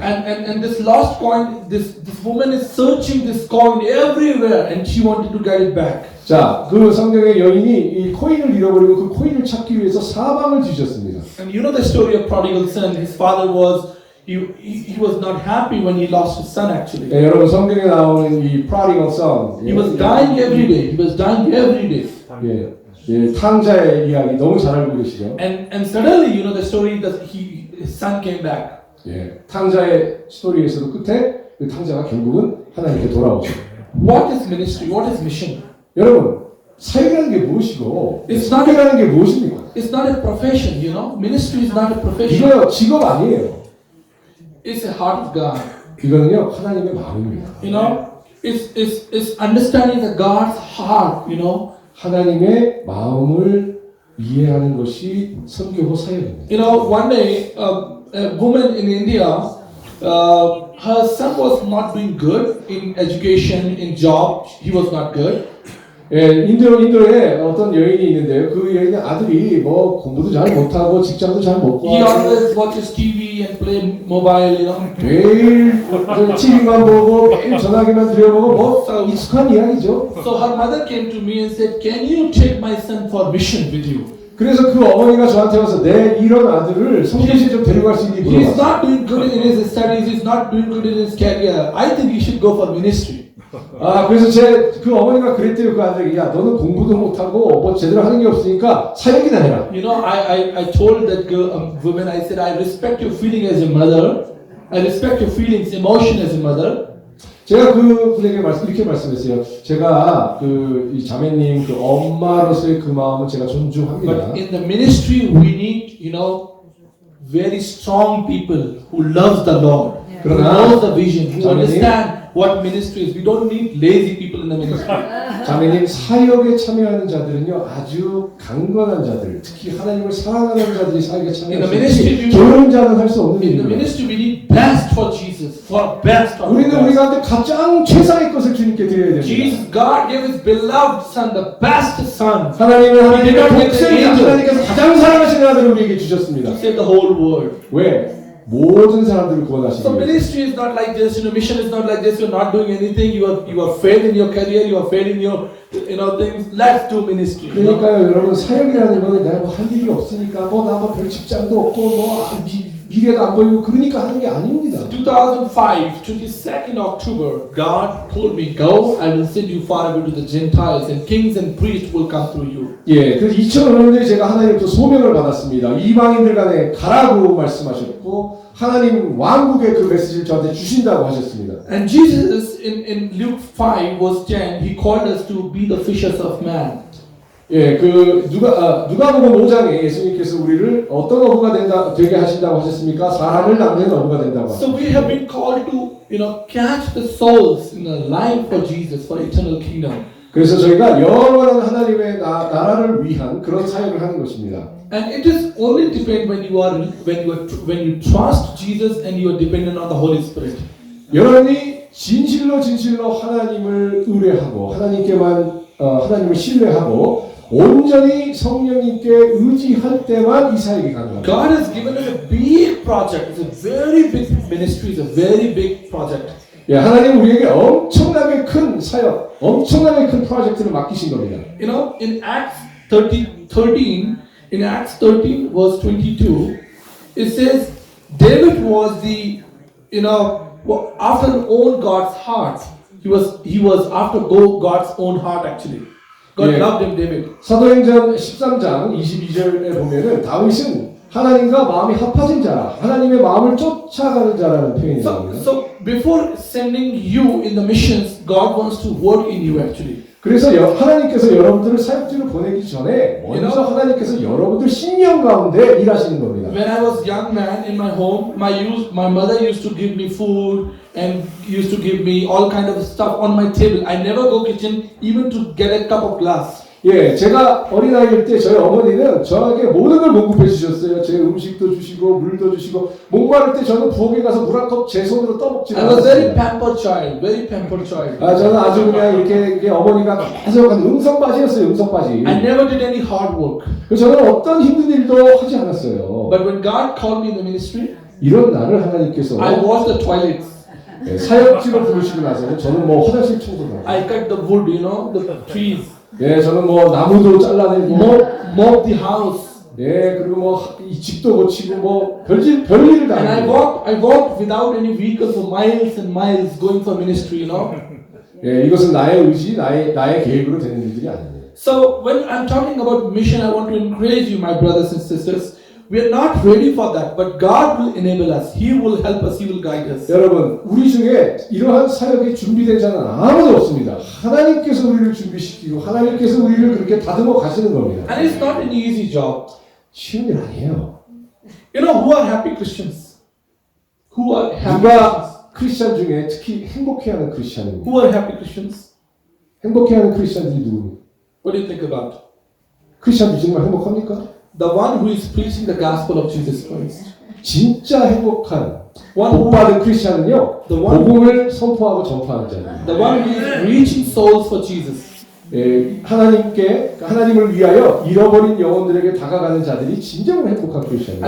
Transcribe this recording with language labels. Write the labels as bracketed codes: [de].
[en] And this lost coin, this woman is searching this coin everywhere and she wanted to get it back. [ko] 자, 그 성경의 여인이 이 코인을 잃어버리고 그 코인을 찾기 위해서 사방을 뒤졌습니다. [en] And you know the story of prodigal son. His father was, he was not happy when he lost his son actually. [ko] 예, 여러분 성경에 나오는 이 [en] prodigal son, He was dying every day. He was dying every day. [ko] 예, 예, 탕자의 이야기 너무 잘 알고 계시죠? [en] And suddenly, you know, the story that his son came back. [ko] 예, 탕자의 스토리에서도 끝에 그 탕자가 결국은 하나님께 돌아오죠. [en] What is ministry? What is mission? [ko] 여러분 사역이라는 게 무엇이고 [en] It's not [ko] 사역이라는 게 무엇입니까? [en] It's not a profession, you know. Ministry is not a profession. [ko] 이거요 직업 아니에요. [en] It's a heart of God. [ko] 이거는요 하나님의 마음입니다. [en] You know, it's understanding the God's heart. You know. [ko] 하나님의 마음을 이해하는 것이 선교호 사역입니다. [en] You know, one day a woman in India, her son was not doing good in education, in job. He was not good. [ko] 예, 인도에 어떤 여인이 있는데요. 그 여인의 아들이 뭐 공부도 잘 못하고 직장도 잘 못 [en] He [ko] 구하고 [en] always watches TV and play mobile. You know. [ko] 매일 TV만 보고 매일 전화기만 들여보고 뭐 익숙한 이야기죠. [en] So her mother came to me and said, "Can you take my son for mission with you? [ko] 그래서 그 어머니가 저한테 와서 내 이런 아들을 성교시에 좀 데려갈 수 있니 [en] He is [ko] 물어봤어요. [en] not doing good in his studies. He is not doing good in his career. I think he should go for ministry." [ko] 아 그래서 그 어머니가 그랬대요. 그 아들에게 야 너는 공부도 못하고 뭐 제대로 하는 게 없으니까 사역이나 해라. [en] You know, I told that girl, woman, I said, I respect your feeling as a mother. I respect your feelings, emotion as a mother. [ko] 제가 그 분에게 이렇게 말씀했어요. 제가 이 자매님 그 엄마로서의 그 마음은 제가 존중합니다. [en] But in the ministry, we need, you know, very strong people who loves the Lord, who knows the vision, who understand what ministry is. We don't need lazy people in the ministry. [ko] 자매님 사역에 참여하는 자들은요 아주 강건한 자들, 특히 하나님을 사랑하는 자들이 사역에 참여하지 게으른 자는 할 수 없는 [en] In the [ko] 일입니다. [en] ministry, we need best for Jesus, for best for [ko] 우리는 [en] God. [ko] 우리가 가장 최상의 것을 주님께 드려야 됩니다. [en] Jesus, God gave His beloved Son, the best Son, [ko] 하나님은 하나님의 [en] He did not give the [ko] 독생자 [en] angel. [ko] 하나님께서 가장 사랑하시는 아들을 우리에게 주셨습니다. [en] to save the whole world. [ko] 왜? 모든 사람들을 구원하시기 [en] So [ko] 위해서. [en] ministry is not like this, you know, mission is not like this, you're not doing anything, you are failed in your career, you are failed in your, you know, things. Let's do ministry. You know? [ko] 그러니까요, 여러분 사역이라는 거는 내가 뭐 할 일이 없으니까 뭐 나 뭐 별 직장도 없고 뭐 미래도 안 보이고 그러니까 하는 게 아닙니다. [en] 2005, 22nd October, God told me, go, I will send you far away to the Gentiles, and kings and priests will come through you. [ko] 예, 그래서 2005년에 제가 하나님부터 소명을 받았습니다. 이방인들 간에 가라고 말씀하셨고 하나님 왕국의 그 메시지를 저한테 주신다고 하셨습니다. [en] And Jesus in Luke 5 verse 10, He called us to be the fishers of man. [ko] 예, 누가복음 5장에 예수님께서 우리를 어떤 어부가 되게 하신다고 하셨습니까? 사람을 낚는 어부가 된다고. [en] So we have been called to, you know, catch the souls in the line for Jesus, for eternal kingdom. [ko] 그래서 저희가 영원한 하나님의 나라를 위한 그런 사역을 하는 것입니다. [en] And it is only depend when you trust Jesus and you are dependent on the Holy Spirit. [ko] 여러분이 진실로 하나님을 의뢰하고 하나님을 신뢰하고 온전히 성령님께 의지할 때만 이 사역이 가능합니다. [en] God has given us a big project. It's a very big ministry. It's a very big project. [ko] 예, 하나님 우리에게 엄청나게 큰 사역, 엄청나게 큰 프로젝트를 맡기신 겁니다. [en] You know, in Acts 13 verse 22, it says David was the, you know, after own God's heart. He was after God's own heart actually. God loved him, David. [ko] 사도행전 13장 22절에 보면은 다윗은 하나님과 마음이 합하진 자라, 하나님의 마음을 쫓아가는 자라는 표현이 나옵니다. [en] So before sending you in the missions, God wants to work in you actually. [ko] 그래서 하나님께서 여러분들을 사역지로 보내기 전에 먼저 하나님께서 여러분들 신령 가운데 일하시는 겁니다. [en] When I was young man in my home, my mother used to give me food and used to give me all kind of stuff on my table. I never go kitchen even to get a cup of glass. [ko] 예, 제가 어린아이일 때 저희 어머니는 저에게 모든 걸 공급해 주셨어요. 제 음식도 주시고 물도 주시고 목마를 때 저는 부엌에 가서 물 한 컵 제 손으로 떠먹지 [en] I was very [ko] 않았습니다. [en] pampered child, very pampered child. [ko] 저는 아주 그냥 이렇게 어머니가 계속 응성바지였어요. 응성바지. [en] I never did any hard work. [ko] 그래서 저는 어떤 힘든 일도 하지 않았어요. [en] But when God called me in the ministry, [ko] 이런 나를 하나님께서 [en] I washed the toilets. [ko] 사역지로 부르시고 나서는 저는 뭐 화장실 청소도 하고 [en] I cut the wood, you know, the trees. [ko] 예, 저는 뭐 나무도 잘라내고 [en] Mop the house. [ko] 예, 그리고 뭐 이 집도 고치고 뭐 별일을 다 [en] And [ko] 합니다. [en] I walked without any vehicle for miles and miles going for ministry, you know. [ko] 예, 이것은 나의 의지, 나의 계획으로 되는 일들이 아닙니다. [en] So when I'm talking about mission, I want to encourage you, my brothers and sisters. We are not ready for that, but God will enable us. He will help us. He will guide us. [ko] 여러분, 우리 중에 이러한 사역이 준비된 자는 아무도 없습니다. 하나님께서 우리를 준비시키고 하나님께서 우리를 그렇게 다듬어 가시는 겁니다. [en] And it's not an easy job. [ko] 쉬운 일 아니에요. [en] You know who are happy Christians? Who are happy Christians? [ko] 누가 크리스찬 중에 특히 행복해하는 크리스찬입니다. [en] Who are happy Christians? [ko] 행복해하는 크리스찬들이 누구입니까? [en] What do you think about? [ko] 크리스찬들이 정말 행복합니까? [en] The one who is preaching the gospel of Jesus Christ. [ko] 진짜 행복한 복받은 크리스찬은요, [en] The one- [ko] 복음을 선포하고 전파하는 자입니다. [en] The one who is reaching souls for Jesus. [ko] 예, 하나님을 위하여 잃어버린 영혼들에게 다가가는 자들이 진정으로 행복한 크리스찬입니다.